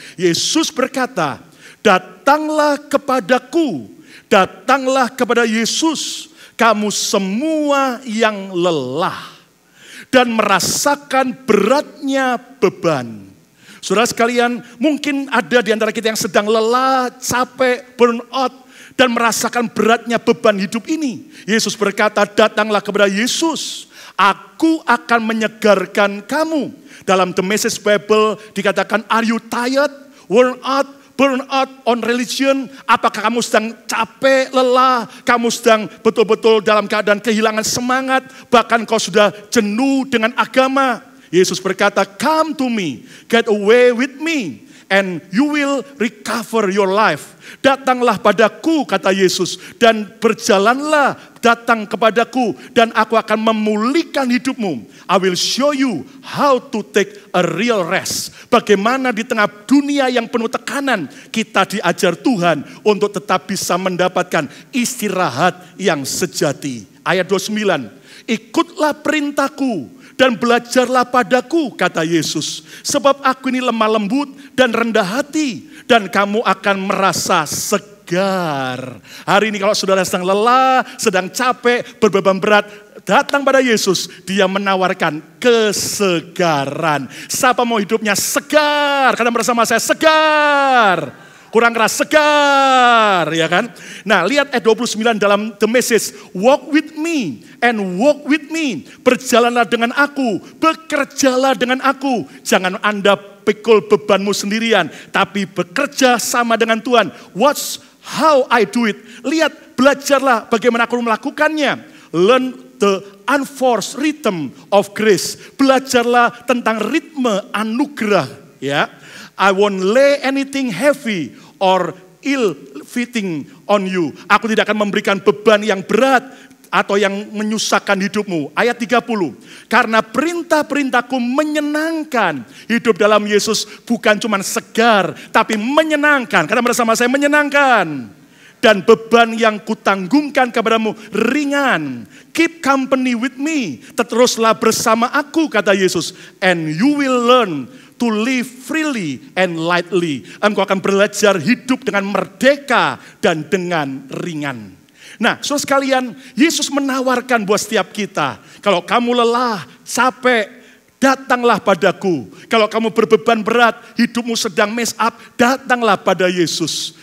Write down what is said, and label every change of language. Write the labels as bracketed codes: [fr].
[id] Yesus berkata, datanglah kepadaku, datanglah kepada Yesus, kamu semua yang lelah dan merasakan beratnya beban. Saudara sekalian, mungkin ada di antara kita yang sedang lelah, capek, burn out, dan merasakan beratnya beban hidup ini. Yesus berkata, datanglah kepada Yesus, aku akan menyegarkan kamu. Dalam The Message Bible dikatakan, [en] are you tired, worn out, burn out on religion? [id] Apakah kamu sedang capek, lelah, kamu sedang betul-betul dalam keadaan kehilangan semangat, bahkan kau sudah jenuh dengan agama? Yesus berkata, [en] come to me, get away with me, and you will recover your life. [id] Datanglah padaku, kata Yesus, dan berjalanlah, datang kepadaku, dan aku akan memulihkan hidupmu. [en] I will show you how to take a real rest. [id] Bagaimana di tengah dunia yang penuh tekanan, kita diajar Tuhan untuk tetap bisa mendapatkan istirahat yang sejati. Ayat 29, ikutlah perintahku dan belajarlah padaku, kata Yesus. Sebab aku ini lemah lembut dan rendah hati, dan kamu akan merasa segar. Hari ini kalau saudara sedang lelah, sedang capek, berbeban berat, datang pada Yesus, dia menawarkan kesegaran. Siapa mau hidupnya segar? Katakan bersama saya, segar. Kurang keras, segar, ya kan? Nah, lihat ayat 29 dalam The Message. [en] Walk with me and walk with me. [id] Berjalanlah dengan aku, bekerjalah dengan aku. Jangan Anda pikul bebanmu sendirian, tapi bekerja sama dengan Tuhan. [en] Watch how I do it. [id] Lihat, belajarlah bagaimana aku melakukannya. [en] Learn the unforced rhythm of grace. [id] Belajarlah tentang ritme anugerah. Ya, [en] I won't lay anything heavy or ill-fitting on you. [id] Aku tidak akan memberikan beban yang berat atau yang menyusahkan hidupmu. Ayat 30. Karena perintah-perintahku menyenangkan. Hidup dalam Yesus bukan cuma segar, tapi menyenangkan. Karena bersama saya menyenangkan. Dan beban yang kutanggungkan kepadamu ringan. [en] Keep company with me. [id] Teruslah bersama aku, kata Yesus. [en] And you will learn to live freely and lightly. [id] Engkau akan belajar hidup dengan merdeka dan dengan ringan. Nah, saudara sekalian, Yesus menawarkan buat setiap kita. Kalau kamu lelah, capek, datanglah padaku. Kalau kamu berbeban berat, hidupmu sedang [en] mess up, [id] datanglah pada Yesus.